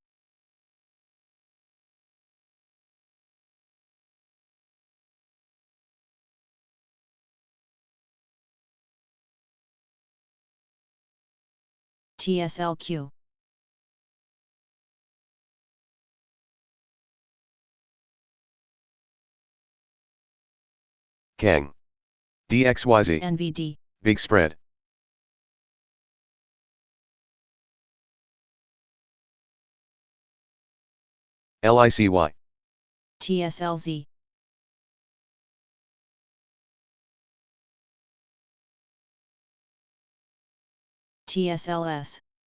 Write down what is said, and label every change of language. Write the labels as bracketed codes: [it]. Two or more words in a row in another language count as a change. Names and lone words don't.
[en] TSLQ. Kang. DXYZ. NVD. Big spread. LICY. TSLZ. TSLS.